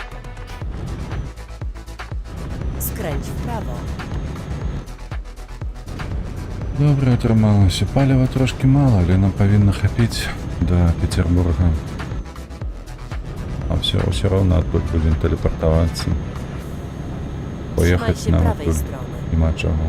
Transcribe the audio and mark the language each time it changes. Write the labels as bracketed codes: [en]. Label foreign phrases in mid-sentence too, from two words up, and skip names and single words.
[pl] Skręć w prawo. [be] Добре, атрымалася. Паліва трошкі мала, але нам павінна хапіць да Петербурга. А ўсё роўна адтуль будзем тэлепартавацца. [pl] Trzymaj [be] Поехаць [pl] się [be] нам [pl] prawej [be] адтуль [pl] strony. [be] няма чаго.